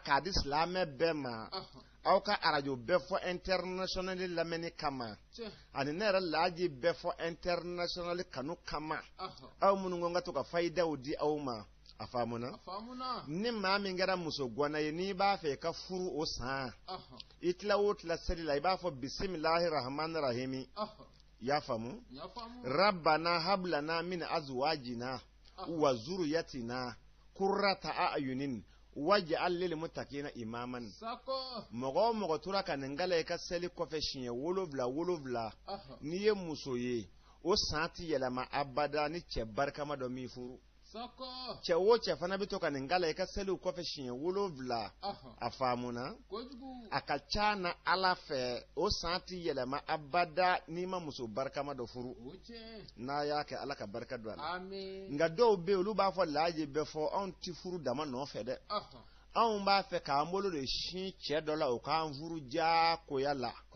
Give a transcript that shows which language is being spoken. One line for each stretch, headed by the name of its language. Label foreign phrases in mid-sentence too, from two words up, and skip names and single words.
Bambara: k'a di silamɛ bɛɛ ma aw ka arajo bɛɛ fɔ international lamɛnni kama ani ne yɛrɛ laaji bɛɛ fɔ international kanu kama aw minnu ko n ka to ka fayidaw di aw ma a faamuna ni maa min kɛra muso gwana ye n'i b'a fɛ ka furu o san i tila o tila seli la i b'a fɔ
Arabic: بسم الله الرحمن الرحيم
Bambara: y'a faamu
Arabic: ربنا هب لنا من أزواجنا وذرياتنا قرة أعين واجعلنا للمتقين إماما
Bambara: mɔgɔ o mɔgɔ tora ka nin gala i ka seli kɔfɛ siɲɛ 7 n'i ye muso ye o san ti yɛlɛma abada ni cɛ barikama dɔ min furu cɛ o cɛ fana bɛ to ka nin gala i ka seli kɔfɛ siɲɛ 7 a faamuna a ka ca na ala fɛ o san ti yɛlɛma abada n'i ma muso barikama dɔ furu n'a y'a kɛ ala ka barika don a la nka dɔw bɛ yen olu b'a fɔ laaji bɛɛ fɔ anw ti furu dama nɔfɛ dɛ anw b'a fɛ k'an bolo de sin cɛ dɔ la o k'an furu diyagoya la